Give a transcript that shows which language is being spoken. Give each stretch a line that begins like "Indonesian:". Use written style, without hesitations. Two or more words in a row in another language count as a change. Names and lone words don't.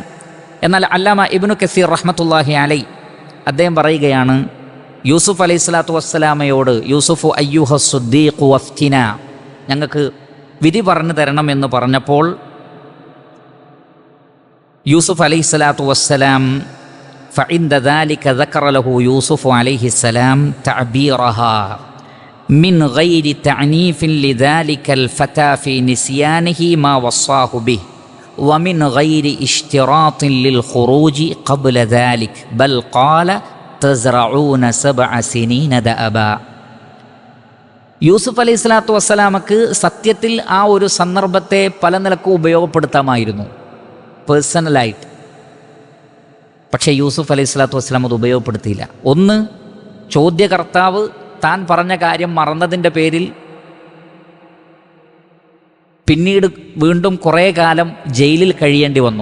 Malayalam: എന്നാൽ അല്ലാമ ഇബ്നു കസീർ
Arabic: رحمة الله عليه
Malayalam: അദ്ദേഹം പറയുകയാണ്, യൂസുഫ്
Arabic: عليه الصلاة والسلام يوسف أيها الصديق أفتنا,
Malayalam: ഞങ്ങൾക്ക് വിധി പറഞ്ഞു തരണമെന്ന് പറഞ്ഞപ്പോൾ
Arabic: يوسف عليه الصلاة والسلام فعند ذلك ذكر له يوسف عليه السلام تعبيرها من غير تعنيف لذلك الفتى في نسيانه ما وصاه به ومن غير اشتراط للخروج قبل ذلك بل قال تزرعون 7 سنين دأبا.
Malayalam: യൂസുഫ്
Arabic: عليه الصلاة والسلام
Malayalam: സത്യത്തിൽ ആ ഒരു സന്ദർഭത്തെ പല നിലക്കും ഉപയോഗപ്പെടുത്താമായിരുന്നു പേഴ്സണലായിട്ട്. പക്ഷേ യൂസുഫ്
Arabic: عليه الصلاة والسلام
Malayalam: അത് ഉപയോഗപ്പെടുത്തിയില്ല. ഒന്ന്, ചോദ്യകർത്താവ് താൻ പറഞ്ഞ കാര്യം മറന്നതിൻ്റെ പേരിൽ പിന്നീട് വീണ്ടും കുറേ കാലം ജയിലിൽ കഴിയേണ്ടി വന്നു.